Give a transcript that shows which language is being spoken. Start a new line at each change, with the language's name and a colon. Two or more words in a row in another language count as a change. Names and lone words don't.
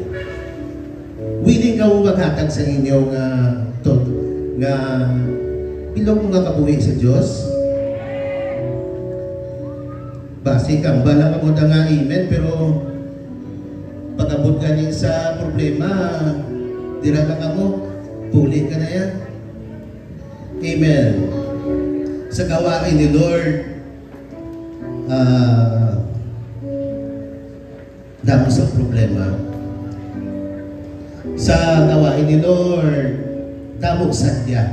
Hiligaynon: Willing ka mo maghatag sa inyo nga ilong mga kabuhi sa Diyos. Basi kang bala ka mo da nga amen, pero pag-abot ka niya sa problema, dira lang ka mo, puli ka na yan. Amen. Sa gawain ni Lord, damo sa problema. Sa gawain ni Lord, damo sadya.